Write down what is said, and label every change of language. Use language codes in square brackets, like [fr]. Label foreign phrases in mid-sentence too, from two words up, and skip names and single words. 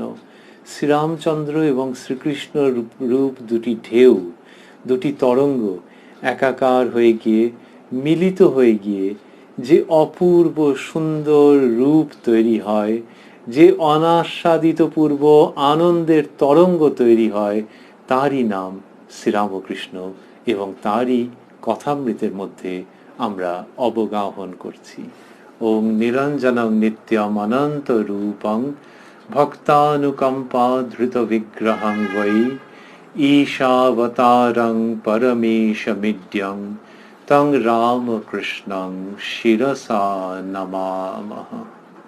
[bn] শ্রীরামচন্দ্র এবং শ্রীকৃষ্ণ রূপ দুটি ঢেউ, দুটি তরঙ্গ একাকার হয়ে গিয়ে মিলিত হয়ে গিয়ে যে অপূর্ব সুন্দর রূপ তৈরি হয়, যে অনাস্বাদিত পূর্ব আনন্দের তরঙ্গ তৈরি হয়, তারই নাম শ্রীরামকৃষ্ণ এবং তারই কথামৃতের মধ্যে আমরা অবগাহন করছি। [sa] ওম নিরঞ্জনং নিত্যম অনন্ত রূপং ভক্তানুকম্পা ধৃত বিগ্রহং বৈ ঈশাবতারং পরমেশমিড্যং তং রামকৃষ্ণং শিরসা নমামহ।